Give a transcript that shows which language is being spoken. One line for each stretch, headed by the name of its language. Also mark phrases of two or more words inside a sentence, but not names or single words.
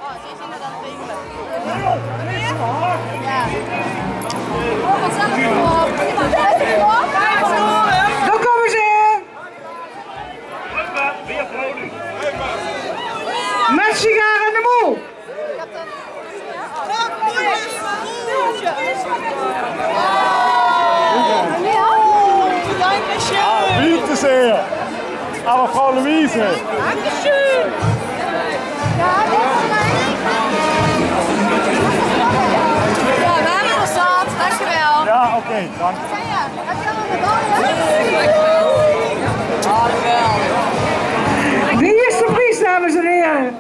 Dutch: Dan komen ze. Met sigaar en de mol.
German: Bitte sehr. Aber Frau Luise. Dankeschön.
Dutch: Ja, we hebben nog zat. Dankjewel. Ja, oké, dank. Heb je allemaal medaille? De eerste prijs, dames en heren.